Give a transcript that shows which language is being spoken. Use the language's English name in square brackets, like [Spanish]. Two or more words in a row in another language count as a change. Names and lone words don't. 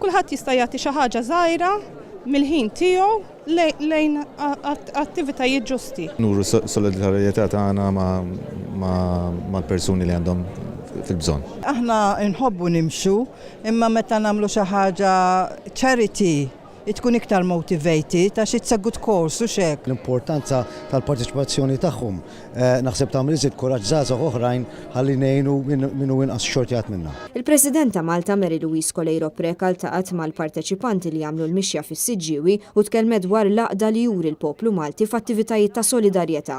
[Maltese] Kulħadd jista' jagħti xi ħaġa żgħira mill-ħin tiegħu lejn attivitajiet ġusti. Nuru solidarjetà tagħna mal-persuni li għandhom fil-bżonn. Aħna nħobbu nimxu, imma meta nagħmlu xi ħaġa charity tkun iktar motivated għax [English] it's a good cause [Maltese] u xek. L-importanza tal-parteċipazzjoni tagħhom naħseb tagħmel iżid kuraġġ żgħażagħ oħrajn ħalli ngħinu minnu inqas xortjat minnha. Il-President ta' Malta Mary Louise Colejro Preka ltaqat mal-parteċipanti li jagħmlu l-mixja fis-Siġġiewi u tkellmet dwar l-għaqda li juri l-poplu Malti f'attivitajiet ta' solidarjetà.